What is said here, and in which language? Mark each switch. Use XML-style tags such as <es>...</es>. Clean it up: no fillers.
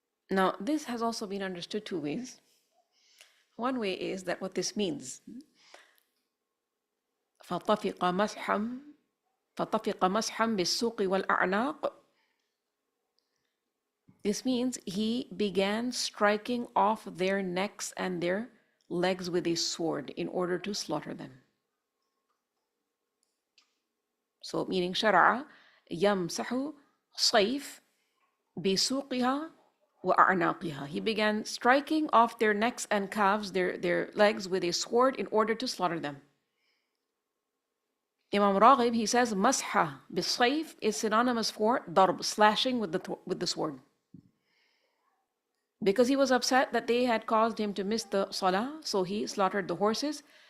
<en>Now, this has also been understood two ways. One way is that what this means,</en> <ar>فَطَفِقَ مَسْحًا بِالسُّوقِ وَالْأَعْنَاقِ.</ar> <en>This means he began striking off their necks and their legs with a sword in order to slaughter them. So meaning</en> <ar>شرع يمسح صيف بسوقها وأعناقها.</ar> <en>He began striking off their necks and calves, their legs, with a sword in order to slaughter them. Imam Raghib, he says, masha bisayf is synonymous for darb, slashing with the sword. because he was upset that they had caused him to miss the salah, so he slaughtered the horses.</en>